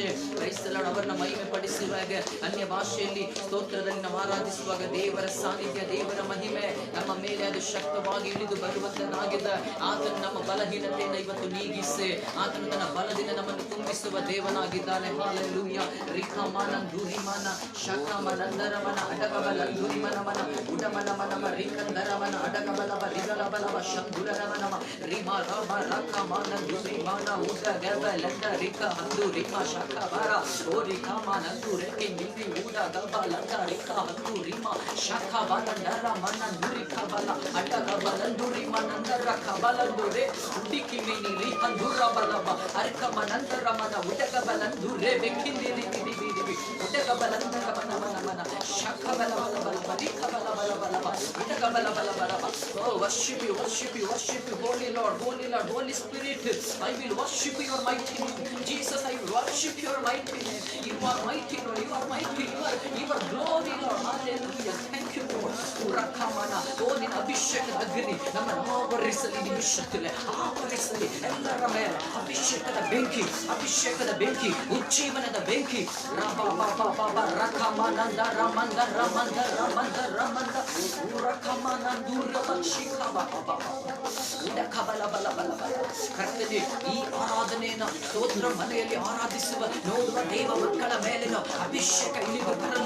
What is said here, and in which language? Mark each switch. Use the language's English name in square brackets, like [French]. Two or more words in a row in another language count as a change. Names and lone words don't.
[Kannada] ಕ್ರೈಸ್ತರು ಅವರನ್ನ ಮಹಿಮೆ ಪಡಿಸುವಾಗ ಅನ್ಯ ಭಾಷೆಯಲ್ಲಿ ಸ್ತೋತ್ರದಲ್ಲಿ ನಾವು ಆರಾಧಿಸುವಾಗ ದೇವರ ಸಾನ್ನಿಧ್ಯ, ದೇವರ ಮಹಿಮೆ ನಮ್ಮ ಮೇಲೆ ಅದು ಶಕ್ತವಾಗಿ ಇಳಿದು ಬರುವಂತನಾಗಿದೆ. ಆತನು ನಮ್ಮ ಬಲಹೀನತೆಯನ್ನು ಇವತ್ತು ನೀಗಿಸಿ ಆತನು ತನ್ನ ಬಲದಿಂದ ನಮ್ಮನ್ನು ತುಂಬಿಸುವ ದೇವನಾಗಿದ್ದಾನೆ. ಹಾಲೆಲೂಯಾ. ರಿಕಮನಂದುರಿಮನ ಶಕಮನಂದರಮನ ಅಡಗಬಲಂದುರಿಮನಮನ ಉಡಮನಮನಮ ರಿಕಂದರಮನ ಅಡಗಬಲವ ರಿಗಲಬಲವ ಶಂದುರನಮನಮ ರಿಮ ರಮ ರಕಮನಂದುರಿಮನ ಉಡಗಬಲಂದ ರಿಕ ಹಂದುರಿಮ ಶಕಬರ ಓ ರಿಕಮನಂದು ರೆಕ್ಕೆ ನಿಂದಿ ಉಡಗಬಲಂದ ರಿಕ ಹಂದುರಿಮ ಶಕಬಲಂದರಮನ ನುರಿಕಬಲ ಅಡಗಬಲಂದುರಿಮನಂದರ ಕಬಲಂದುರೆ ಉಡಿಕಿಮಿನಿ ರಿಕಂದುರಬಲವ ಅರ್ಕಮನಂದರಮನ ಉಡಗಬಲಂದುರೆ ಬೆಕ್ಕಿಂದಿರಿ ಬಿಡಿ ಉಡಗಬಲಂದರಮನಮನ ಶಕಬಲಬಲಬಲ ರಿಕಬಲಬಲಬಲ ಉಡಗಬಲಬಲಬಲ. [English] Oh, worship you, Holy Lord, Holy Spirit. I will worship your mighty name. Jesus, I will worship your mighty name. You are mighty, Lord. You are mighty. You are glory, Lord. Hallelujah. Thank you, Lord. Urakamana. [Kannada] Oh, ನಿನ್ನ ಅಭಿಷೇಕದ ಅಗ್ನಿ ನಮ್ಮನ್ನು ಆವರಿಸಲಿ. ನಿಮಿಷದಲ್ಲಿ ಆವರಿಸಲಿ. ಎಲ್ಲರ ಮೇಲೆ ಅಭಿಷೇಕದ ಬೆಂಕಿ, ಉಜ್ಜೀವನದ ಬೆಂಕಿ. ರಕಮನಂದ ರಮಂದ ರಮಂದ ರಮಂದ ರಮಂದ ಉರಕಮನಂದುರ ಕರ್ತನೆ, ಈ ಆರಾಧನೆಯನ್ನು ಸ್ತೋತ್ರ ಮನೆಯಲ್ಲಿ ಆರಾಧಿಸುವ ನೋಡುವ ದೇವ ಮಕ್ಕಳ ಮೇಲಿನ ಅಭಿಷೇಕ ಇಳಿದು ಬರಲಿ.